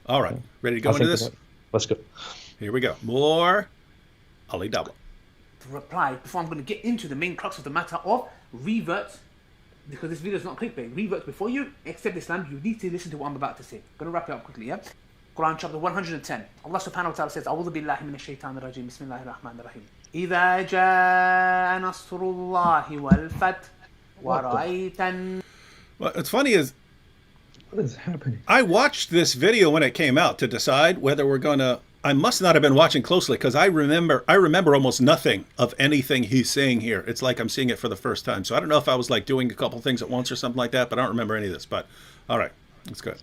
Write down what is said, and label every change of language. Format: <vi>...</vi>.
<en>All right. Ready to go into this? Let's go. Here we go. More Ali Dawah. To reply, before I'm going to get into the main crux of the matter of revert, because this video is not clickbait. Revert, before you accept Islam, you need to listen to what I'm about to say. I'm going to wrap it up quickly, yeah? Quran chapter 110.</en> <ar>Allah subhanahu wa ta'ala says, أعوذ بالله من الشيطان الرجيم بسم الله الرحمن الرحيم إذا جاء نصر الله والفتح ورأيت.</ar> <en>Well, what's funny is, what is happening? I watched this video when it came out to decide whether we're going to. I must not have been watching closely because I remember almost nothing of anything he's saying here. It's like I'm seeing it for the first time. So I don't know if I was like doing a couple things at once or something like that, but I don't remember any of this. But all right, that's good.</en>